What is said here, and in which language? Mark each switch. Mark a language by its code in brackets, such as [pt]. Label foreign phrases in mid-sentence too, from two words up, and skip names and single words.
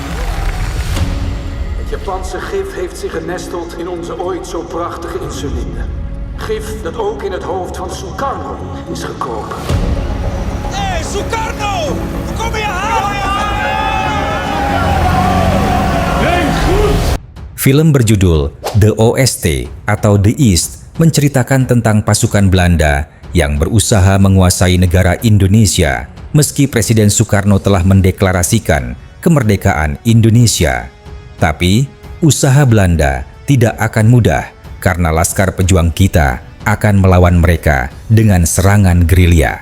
[nl] Het Japanse gif heeft zich genesteld in onze ooit zo prachtige insuline. Gif dat ook in het hoofd van Sukarno is gekropen. Hey, Sukarno! We komen je halen! [id] Film berjudul The OST atau The East menceritakan tentang pasukan Belanda yang berusaha menguasai negara Indonesia meski Presiden Soekarno telah mendeklarasikan kemerdekaan Indonesia. Tapi, usaha Belanda tidak akan mudah karena Laskar Pejuang kita akan melawan mereka dengan serangan gerilya.